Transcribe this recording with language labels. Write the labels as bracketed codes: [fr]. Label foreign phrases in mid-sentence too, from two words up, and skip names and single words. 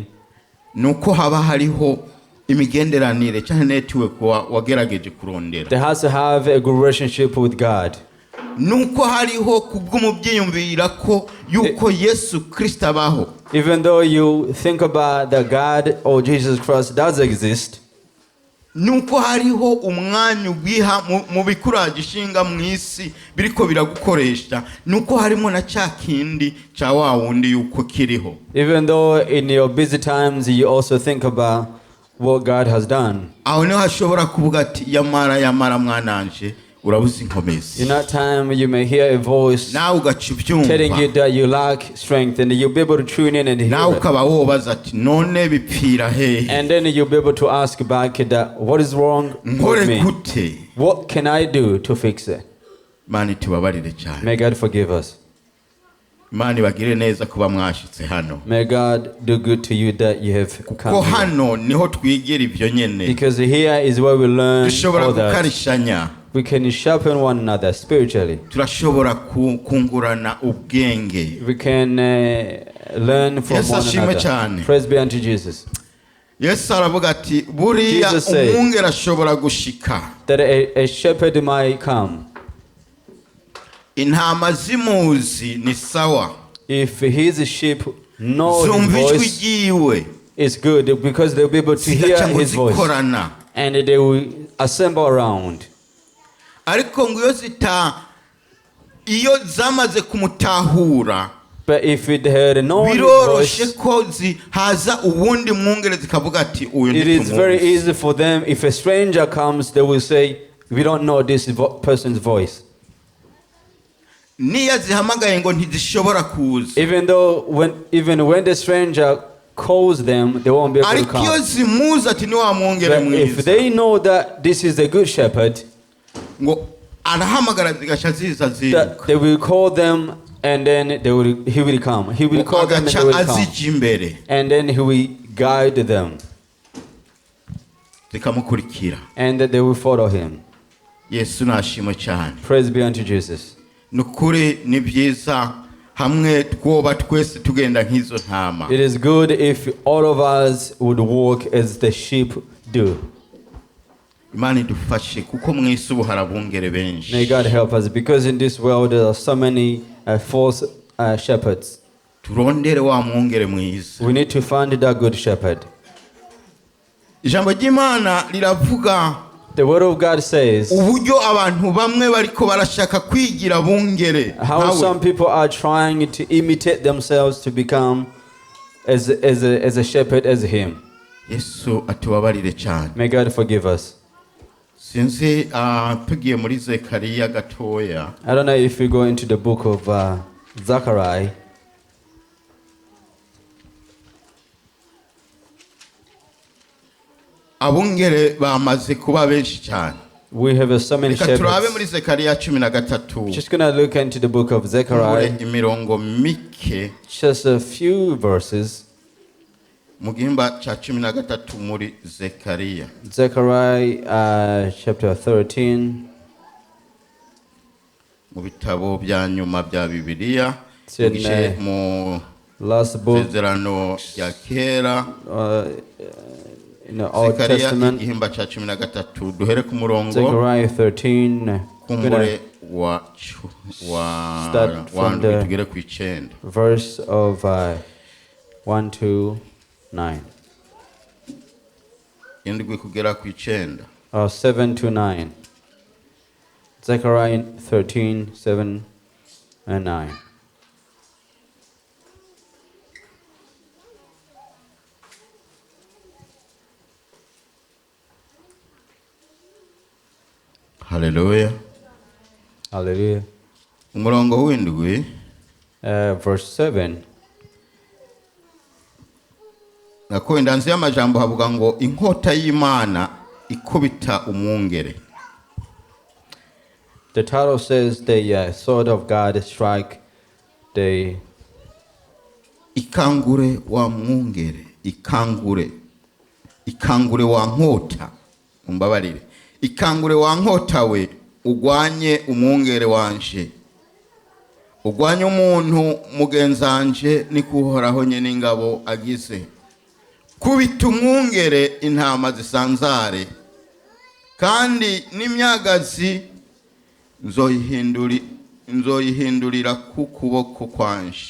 [rn] Nuko haba hariho imigenderanire cyane network wagerageje kurondera. [en] there has to have a good relationship with God. [rn] Nuko hariho kubw'umubyiyumvira ko yuko Yesu Kristo abaho. [en] Even though you think about that God or Jesus Christ does exist, [rn] Nuko hariho umwanya ubiha mu bikuraje ishinga mu isi biriko biragukoresha. Nuko harimo na cya kindi cya wa wundi yuko kiriho. [en] even though in your busy times you also think about what God has done. [rn] Aho niho hashobora kuvuga ati yamara mwananje urabuze inkomezi. [en] In that time you may hear a voice [rn] Nawe ugaca [en] telling you [rn] ubyumva. [en] that you lack strength, and you'll be able to tune in and hear [rn] Nawe [en] it. [rn] ukaba wobaza ati none bipfira hehe. [en] And then you'll be able to ask back that what is wrong with [rn] Nkore [en] me? [rn] gute? [en] What can I do to fix it? [rn] Mani tubabarire cyane. [en] May God forgive us. [rn] Imana ibagire neza kuba mwashitse hano. [en] May God do good to you that you have [rn] Ko [en] come here. [rn] hano niho twigira ibyo nyene. [en] Because here is where we learn [rn] Dushobora [en] all that. [rn] gukarishanya. [en] We can sharpen one another spiritually. [rn] Turashobora kungurana ubwenge. [en] We can learn from [rn] Yesu [en] one [rn] ashimwe [en] another. [rn] cyane. [en] Praise be unto Jesus. [rn] Yesu aravuga ati buriya [en] Jesus said- [rn] umwungere ashobora gushika. [en] That a shepherd might come. [rn] Intama zimuzi ni sawa. [en] If his sheep know his [rn] Zumva ijwi [en] voice, [rn] ryiwe. [en] it's good because they'll be able to hear [rn] Zigaca ngo [en] his voice. [rn] zikorana. [en] And they will assemble around. [rn] Ariko ngo iyo zamaze kumutahura [en] But if it had known his [rn] biroroshe [en] voice, [rn] ko haza uwundi mwungere zikavuga ati uyu [en] it is very [rn] ntitumuzi. [en] easy for them. If a stranger comes, they will say, we don't know this person's voice. [rn] Niyo zihamagaye ngo ntizishobora kuza. [en] Even when the stranger calls them, they won't be able to [rn] Ariko iyo [en] come. [rn] zimuzi ati ni wa mwungere [en] But if [rn] mwiza. [en] they know that this is a good shepherd, [rn] Ngo arahamagara zigaca ziza [en] that [rn] ziruka. [en] they will call them, and then he will come. He will call them and they [rn] Agaca [en] will come. [rn] azija imbere [en] And then he will guide them, [rn] zikamukurikira. [en] and they will follow him. [rn] Yesu nashimwe cyane. [en] Praise be unto Jesus. [rn] Nukuri ni byiza hamwe twoba twese tugenda nk'izo ntama. [en] It is good if all of us would walk as the sheep do. [rn] Imana idufashe kuko mu isi ubu harabungere benshi. [en] May God help us, because in this world there are so many false shepherds. [rn] Turondere wa mwungere mwiza. [en] We need to find that good shepherd. [rn] Ijambo ry'Imana riravuga [en] The word of God says [rn] uburyo abantu bamwe bariko barashaka kwigira bungere. [en] how some people are trying to imitate themselves to become as a shepherd as him. [rn] Yesu atubabarire cyane. [en] May God forgive us. [rn] Sinzi tugiye muri Zekariya gatoya. [en] I don't know if we go into the book of Zechariah. [rn] Abungere bamaze kuba benshi cyane. [en] We have so many [rn] Reka turabe muri [en] shepherds. [rn] Zekariya 13. [en] Just gonna look into the book of [rn] Muri [en] Zechariah, [rn] imirongo mike [en] just a few verses. [rn] mu gihimba cya 13 muri Zekariya. [en] Zechariah chapter 13. [rn] Mu bitabo bya nyuma bya Bibiliya [en] It's in, [rn] igice mu [en] Last book [rn] Isezerano rya kera [en] in the Old [rn] Zekariya [en] Testament. [rn] igihimba ca 13 duhere ku murongo [en] Zechariah 13. [rn] kumbure wa [en] Start from [rn] ndwi [en] the [rn] tugere ku 9. [en] verse of 1 to 9. [rn] Indwi kugera ku 9. [en] 7 to 9. Zechariah 13, 7 and 9. [rn] Haleluya. [en] Hallelujah. [rn] Umurongo w'indwi [en] Verse 7. [rn] nako indanzi y'amajambo havuga ngo inkota y'Imana ikubita umwungere. [en] The title says the sword of God strike the [rn] Ikangure wa mwungere, ikangure wa nkota, umbabarire, ikangure wa nkota we, ugwanye umwungere wanje, ugwanye umuntu mugenzanje nikuhoraho nyene ingabo agize, kubita umwungere intama zisanzare, kandi n'imyagazi nzoyihindurira ku kuboko kwanje.